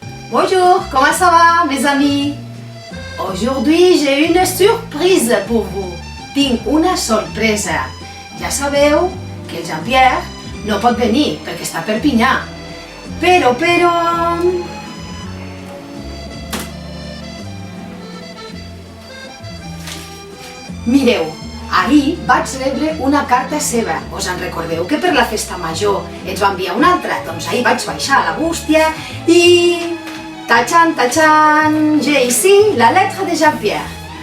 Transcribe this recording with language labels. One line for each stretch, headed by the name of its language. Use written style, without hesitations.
French: Bonjour, comment ça va, mes amis? Aujourd'hui, j'ai une surprise pour vous.
Catalan: Tinc una sorpresa. Ja sabeu que el Jean-Pierre no pot venir perquè està a Perpinyà. Però... Mireu, ahir vaig rebre una carta seva. Us en recordeu que per la festa major ens va enviar una altra? Doncs ahir vaig baixar a la bústia i...
French: Tachan, tachan, j'ai ici la lettre de Jean-Pierre.